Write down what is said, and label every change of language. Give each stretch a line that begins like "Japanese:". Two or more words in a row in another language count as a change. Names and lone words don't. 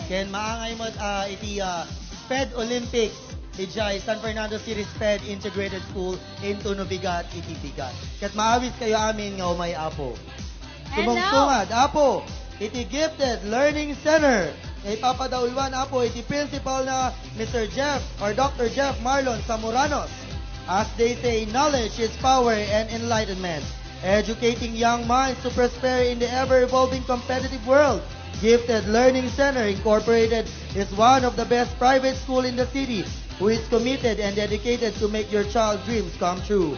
Iloko: Ken maangay mo iti SPED Olympics, ijay San Fernando City SPED Integrated School into Nubigat, iti bigat. Kat maawis kayo amin nga umay apo. Sumungsungad, apo, iti Gifted Learning Center. Ipapadaulwan apo, iti principal na Mr. Jeff or Dr. Jeff Marlon Zamuranos.
English: As they say, knowledge is power and enlightenment. Educating young minds to prosper in the ever-evolving competitive world. Gifted Learning Center Incorporated is one of the best private schools in the city who is committed and dedicated to make your child's dreams come true.